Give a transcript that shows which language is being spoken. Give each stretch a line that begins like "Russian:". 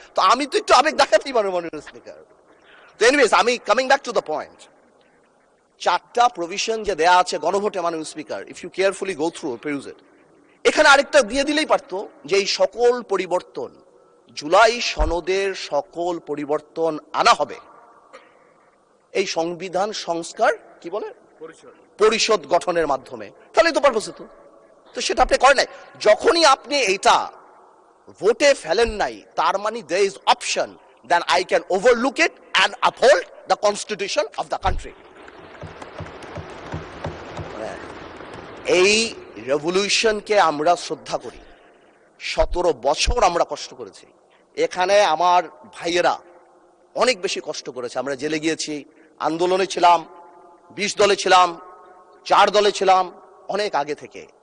Bangla: তো আমি তো একটু আবেগ দেখাতেই পারবো মাননীয় স্পিকার। তো এনিওয়েজ, আমি
English: coming back to the point,
Bangla: 4টা প্রভিশন যে দেয়া আছে গণভোটে মাননীয় speaker,
English: if you carefully go through peruse it,
Bangla: এখানে আরেকটা দিয়ে দিলেই পারতো যে এই সকল পরিবর্তন, জুলাই সনদের সকল পরিবর্তন আনা হবে এই সংবিধান সংস্কার কি বলে পরিষদ গঠনের মাধ্যমে। তাহলে তো পারপোস হতো। তো সেটা আপনি করেন নাই। যখনই আপনি এইটা ভোটে ফেলেন নাই, তার মানে
English: there is option then I can overlook it and uphold the constitution of the country.
Bangla: এই রেভলিউশনকে আমরা শ্রদ্ধা করি, 17 বছর আমরা কষ্ট করেছি। এখানে আমার ভাইয়েরা অনেক বেশি কষ্ট করেছে, আমরা জেলে গিয়েছি, আন্দোলনে ছিলাম, 20 দলে ছিলাম, 4 দলে ছিলাম, অনেক আগে থেকে।